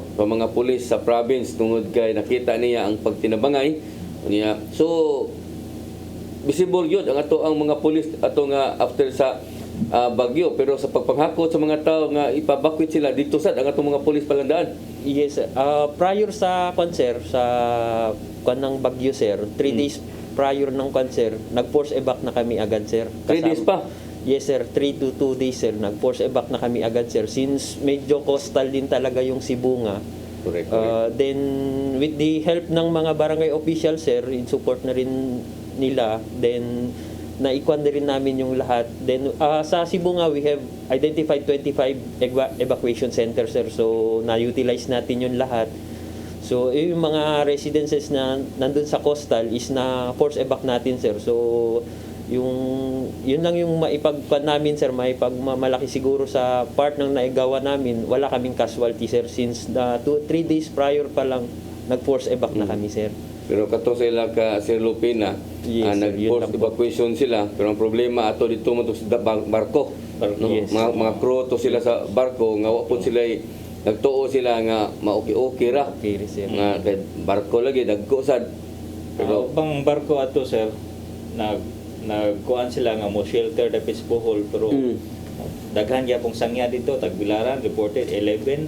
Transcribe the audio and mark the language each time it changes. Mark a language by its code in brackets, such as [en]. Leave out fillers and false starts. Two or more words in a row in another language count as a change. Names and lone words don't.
[ceb] Sa mga pulis sa province tungod kay nakita niya ang pagtinabangay niya. So visible yun ang ato ang mga pulis ato nga after sa bagyo, pero sa pagpanghakot sa mga tao nga ipabakwit sila dito sad ang ato mga pulis palandaan. [en] Yes, sir. [tl] Prior sa concert, sa kwan ng Bagyo, sir, [en] 3 days prior [tl] ng concert, nag- [en] force evac [tl] na kami agad, sir. 3 days pa. [en] Yes, sir. 3 to 2 days, sir. [tl] Nag- [en] force evac [tl] na kami agad, sir. Since medyo coastal din talaga yung Cebu nga. [en] Correct. [tl] Then, [en] with the help [tl] ng mga barangay officials, sir, [en] in support [tl] na rin nila, then naikuan na rin namin yung lahat. [ceb] Then sa Cebu nga, [en] we have identified 25 evacuation centers, sir. [tl] So na-utilize natin yung lahat. So yung mga residences na nandun sa coastal is na [en] force evac [tl] natin, sir. So yun lang yung maipagpan namin, sir, maipagmamalaki siguro sa part ng naigawa namin. Wala kaming casualty, sir, since [en] 3 days prior [tl] pa lang nag- [en] force evac [tl] na kami, sir. [ceb] Pero kato sila ka Sir Lupina, [tl] Yes, sir, yun nag-force lang po. [ceb] evacuation sila, pero ang problema ato dito mo to sa barko. No? [en] Yes. [ceb] Mga crew to sila sa barko nga wa po sila nagtuo sila nga maoki-oki ra. [en] Okay, sir. [ceb] Nga kay barko lagi dagko sad. [en] Pero Pero [ceb] bang barko ato, sir, nagkuan sila nga mo shelter dapit sa Bohol, pero daghan gyapong sangya dito, Tagbilaran reported 11.